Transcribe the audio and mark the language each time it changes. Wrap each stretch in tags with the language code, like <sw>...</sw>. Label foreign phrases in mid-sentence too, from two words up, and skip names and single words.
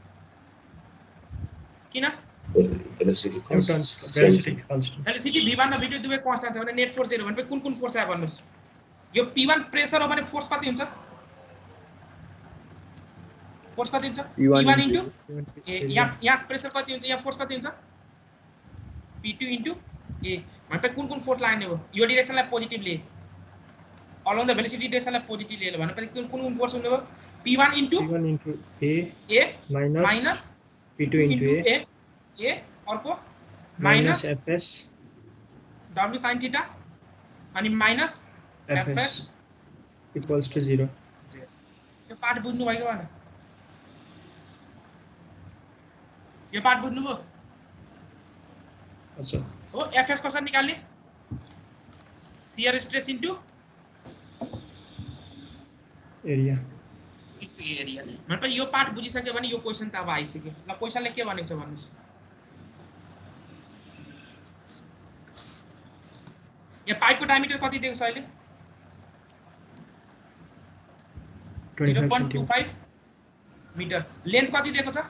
<ne>किन भेलोसिटी v1 र v2 दुवै कन्स्ट्यान्ट छ भने</ne> <en>net force</en> <ne>जेरो भनेपछि कुन फोर्स आयो भन्नुस् यो p1 प्रेसर हो भने फोर्स कति हुन्छ p1 इन्टु यहाँ प्रेसर कति हुन्छ यहाँ फोर्स कति हुन्छ p2 इन्टु a भनेपछि कुन फोर्स लाग्ने हो यो डाइरेक्सनलाई पोजिटिभ लिए</ne> <en>along the velocity</en> <ne>डाइरेक्सनलाई पोजिटिभ लिए भनेपछि कुन फोर्स हुने हो p1 इन्टु a माइनस p2 इन्टु a अर्को माइनस fs w sin थीटा अनि माइनस fs</ne> <en>equals to 0</en> <ne>यो पार्ट बुझ्नु भयो भने यो पार्ट बुझ्नुभयो अच्छा हो fs कसरी निकाल्ने</ne> <en>shear stress into</en> <ne>एरिया भनेपछि यो पार्ट बुझिसक्यो भने यो क्वेशन त अब आइसक्यो ल क्वेशनले के भनेको छ भन्नुस् यहाँ पाइपको डायमिटर कति दिएको छ अहिले 0.25 मिटर लेन्थ कति दिएको छ</ne>